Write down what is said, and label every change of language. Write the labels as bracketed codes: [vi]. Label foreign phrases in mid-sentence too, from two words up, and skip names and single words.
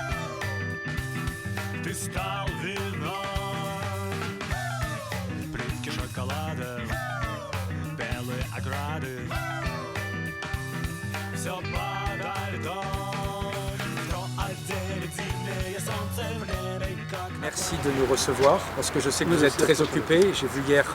[ru] Ты стал вином, плитки шоколада, белые ограды. Все под льдом, кто отделит зимнее солнце в небе, как... [fr] Merci de nous recevoir, parce que je sais que vous êtes très occupés.